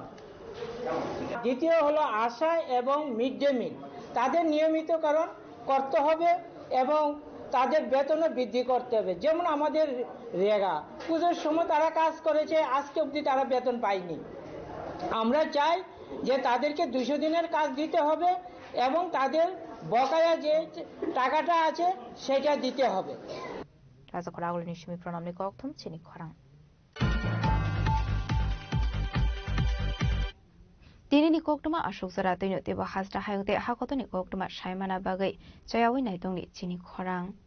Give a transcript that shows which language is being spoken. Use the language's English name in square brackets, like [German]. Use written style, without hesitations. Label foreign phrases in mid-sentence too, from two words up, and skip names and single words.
[Bangla] দ্বিতীয় হলো আশা এবং মিড ডে মিল, তাদের নিয়মিতকরণ করতে হবে এবং তাদের বেতনও বৃদ্ধি করতে হবে। যেমন আমাদের রেগা পুজোর সময় তারা কাজ করেছে, আজকে অবধি তারা বেতন পায়নি। আমরা চাই যে তাদেরকে 200 দিনের কাজ দিতে হবে এবং তাদের বকেয়া যে টাকাটা আছে সেটা দিতে হবে। [Kok Borok] Raza Koragoli Nishimi Pronam Nikoktum Chini Khorang. Dini Nikoktuma Ashok Zara Tino Tiba Hasda Hayute Hakoto Nikoktuma Shaimana Bagai Jayawi Naitong Chini Khorang.